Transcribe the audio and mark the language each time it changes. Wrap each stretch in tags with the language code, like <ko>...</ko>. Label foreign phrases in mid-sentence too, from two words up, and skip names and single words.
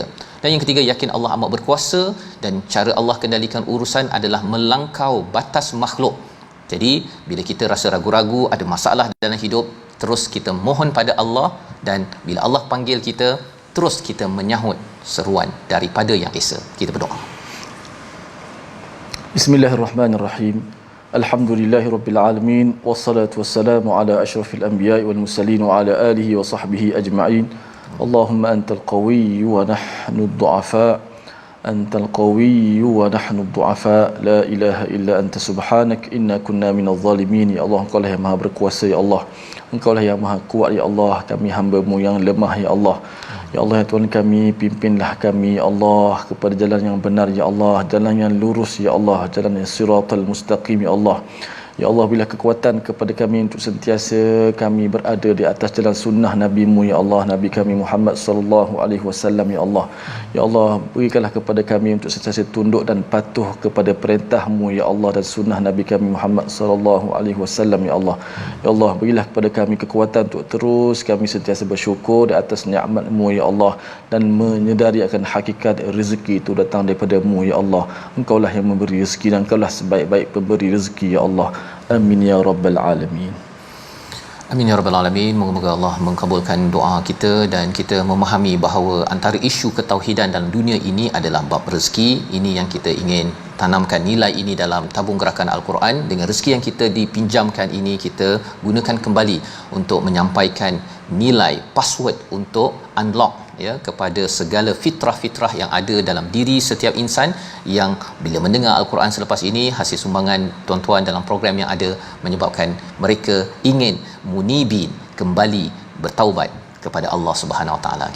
<ms>Dan yang ketiga, yakin Allah amat berkuasa, dan cara Allah kendalikan urusan adalah melangkau batas makhluk. Jadi bila kita rasa ragu-ragu, ada masalah dalam hidup, terus kita mohon pada Allah, dan bila Allah panggil kita, terus kita menyahut seruan daripada yang esa. Kita berdoa.</ms> <ar>بسم الله الرحمن الرحيم. الحمد لله رب العالمين، والصلاة والسلام على أشرف الأنبياء والمرسلين وعلى آله وصحبه أجمعين. اللهم أنت القوي ونحن الضعفاء. أنت القوي ونحن ضعفاء، لا إله إلا أنت سبحانك إنا كنا من الظالمين.</ar> <ms>Ya Allah, Engkau lah yang maha berkuasa ya Allah, Engkau lah yang maha kuat ya Allah, kami hamba-Mu yang lemah ya Allah. Ya Allah, ya Tuhan kami, pimpinlah kami ya Allah kepada jalan yang benar ya Allah, jalan yang lurus ya Allah, jalan yang</ms> <ar>صراط المستقيم</ar> <ms>ya Allah. Ya Allah, bila kekuatan kepada kami untuk sentiasa kami berada di atas jalan sunnah Nabi-Mu ya Allah, Nabi kami Muhammad</ms> <ar>صلى الله عليه وسلم</ar> <ms>ya Allah. Ya Allah, berikanlah kepada kami untuk sentiasa tunduk dan patuh kepada perintah-Mu ya Allah dan sunnah Nabi kami Muhammad</ms> <ar>صلى الله عليه وسلم</ar> <ms>ya Allah. Ya Allah, berilah kepada kami kekuatan untuk terus kami sentiasa bersyukur di atas nikmat-Mu ya Allah, dan menyedari akan hakikat rezeki itu datang daripada-Mu ya Allah. Engkaulah yang memberi rezeki dan Engkaulah sebaik-baik pemberi rezeki ya Allah.</ms> <ar>آمين يا رب العالمين. آمين يا رب العالمين.</ar> <ms>Moga-moga Allah mengabulkan doa kita dan kita memahami bahawa antara isu ketauhidan dalam dunia ini adalah bab rezeki. Ini yang kita ingin tanamkan nilai ini dalam tabung gerakan Al-Quran. Dengan rezeki yang kita dipinjamkan ini, kita gunakan kembali untuk menyampaikan nilai password untuk unlock ya kepada segala fitrah-fitrah yang ada dalam diri setiap insan yang bila mendengar Al-Quran selepas ini, hasil sumbangan tuan-tuan dalam program yang ada menyebabkan mereka ingin munibin, kembali bertaubat kepada Allah</ms> <ar>سبحانه وتعالى.</ar>